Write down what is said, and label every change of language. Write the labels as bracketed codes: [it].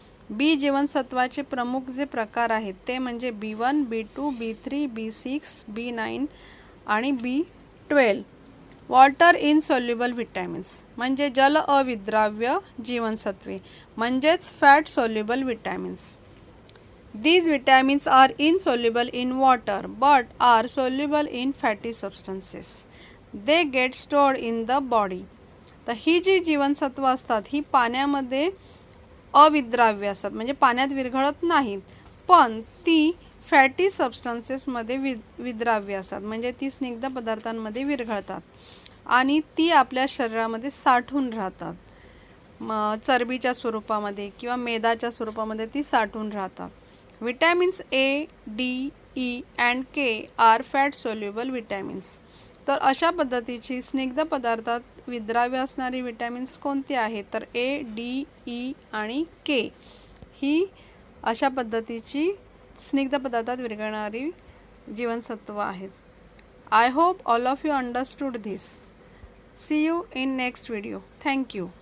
[mr] बी जीवनसत्वाचे प्रमुख जे प्रकार आहेत ते म्हणजे B1, B2, B3, B6, B9 आणि B12. [en] water in soluble vitamins [mr] म्हणजे जल अविद्राव्य जीवनसत्वे म्हणजेच [en] Fat soluble vitamins. These vitamins are insoluble in water but are soluble in fatty substances. They get stored in the body. [mr] तर ही जी जीवनसत्व असतात ही पाण्यामध्ये अविद्राव्य असतात, म्हणजे पाण्यात विरघळत नाहीत, पण ती फॅटी सबस्टन्सेसमध्ये विद्राव्य असतात, म्हणजे ती स्निग्ध पदार्थांमध्ये विरघळतात आणि ती आपल्या शरीरामध्ये साठून राहतात. चरबीच्या स्वरूपामध्ये किंवा मेदाच्या स्वरूपामध्ये ती साठून राहतात. [en] Vitamins A, D, E and K are fat soluble vitamins. [mr] तर अशा पद्धतीची स्निग्ध पदार्थात विद्राव्य असणारी विटॅमिन्स कोणती आहेत? तर ए, डी, ई आणि के ही अशा पद्धतीची स्निग्ध पदार्थात विरघळणारी जीवनसत्व आहेत. [en] I hope all of you understood this. See you in next video. Thank you.